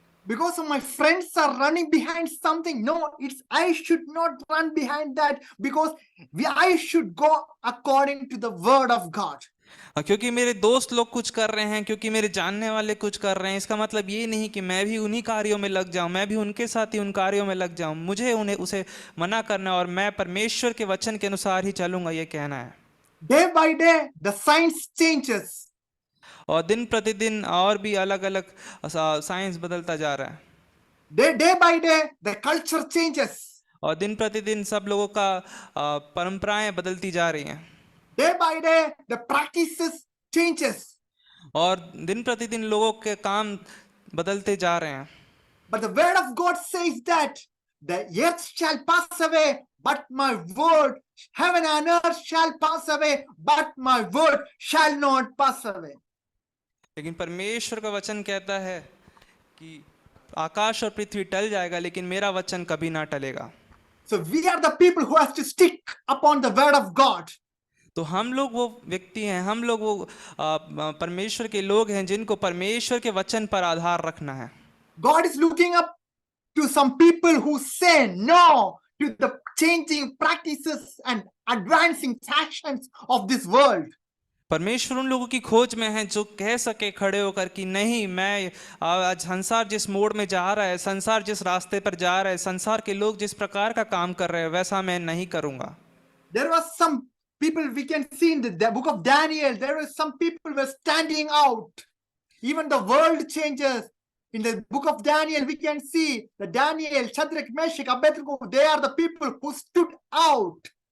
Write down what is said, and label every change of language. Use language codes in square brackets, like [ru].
[en] Because my friends are running behind something. No, I should not run behind that, because I should go according to the word of God. [hi] क्योंकि मेरे दोस्त लोग कुछ कर रहे हैं, क्योंकि मेरे जानने वाले कुछ कर रहे हैं, इसका मतलब ये नहीं कि मैं भी उन्हीं कार्यों में लग जाऊं, मैं भी उनके साथ ही उन कार्यों में लग जाऊं। मुझे उन्हें उसे मना करना है और मैं परमेश्वर के वचन के अनुसार ही चलूंगा, ये कहना है। [en] Day by day, the science changes. [hi] और दिन प्रतिदिन और भी अलग अलग साइंस बदलता जा रहा है। [en] Day by day, the culture changes. [hi] और दिन प्रतिदिन सब लोगों का परंपराएं बदलती जा रही हैं। [en] Day by day, the practices changes. [hi] और दिन प्रतिदिन लोगों के काम बदलते जा रहे हैं। [en] But the word of God says that the earth shall pass away, but my word, heaven and earth shall pass away, but my word shall not pass away. [hi] लेकिन परमेश्वर का वचन कहता है कि आकाश और पृथ्वी टल जाएगा, लेकिन मेरा वचन कभी ना टलेगा। [en] So we are the people who has to stick upon the word of God. [hi] तो हम लोग वो व्यक्ति हैं, हम लोग वो परमेश्वर के लोग हैं जिनको परमेश्वर के वचन पर आधार रखना है। [en] God is looking up to some people who say no to the changing practices and advancing fashions of this world. [hi] परमेश्वर उन लोगों की खोज में है जो कह सके खड़े होकर कि नहीं, मैं आज संसार जिस मोड़ में जा रहा है, संसार जिस रास्ते पर जा रहा है, संसार के लोग जिस प्रकार का काम कर रहे हैं, वैसा मैं नहीं करूंगा। [en] There was some people we can see in the book of Daniel. There were some people were standing out. Even the world changes. In the book of Daniel, we can see that Daniel, Shadrach, Meshach, Abednego, they are the people who stood out.